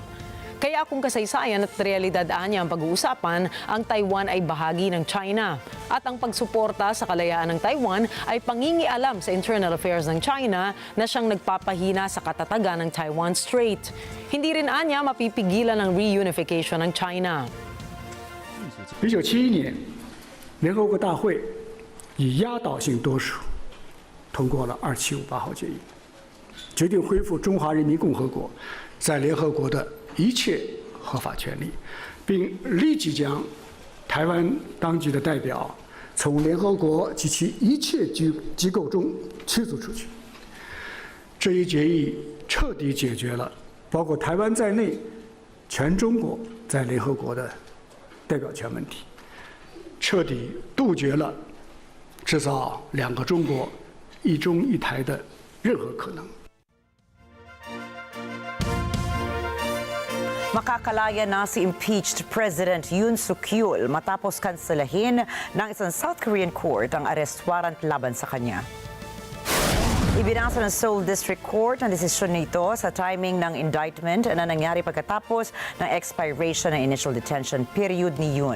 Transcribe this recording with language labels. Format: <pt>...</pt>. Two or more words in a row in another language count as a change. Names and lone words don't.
<tl>Kaya kung kasaysayan at realidad niya ang pag-uusapan, ang Taiwan ay bahagi ng China. At ang pagsuporta sa kalayaan ng Taiwan ay pangingialam sa</tl> <en>internal affairs</en> <tl>ng China na siyang nagpapahina sa katatagan ng Taiwan Strait. Hindi rin anya mapipigilan ang reunification ng China.</tl> <zh>1971 年，联合国大会以压倒性多数通过了2758号决议，决定恢复中华人民共和国在联合国的一切合法权利，并立即将台湾当局的代表从联合国及其一切机构中驱逐出去。这一决议彻底解决了包括台湾在内全中国在联合国的代表权问题，彻底杜绝了制造两个中国、一中一台的任何可能。</zh> <tl>Makakalaya na si impeached President Yoon Suk-yeol matapos kanselahin ng isang</tl> <en>South Korean court</en> <tl>ang arrest warrant laban sa kanya. Ibinasa ng Seoul District Court ang desisyon nito sa timing ng indictment na nangyari pagkatapos ng expiration ng</tl> <en>initial detention period</en> <tl>ni Yoon.</tl>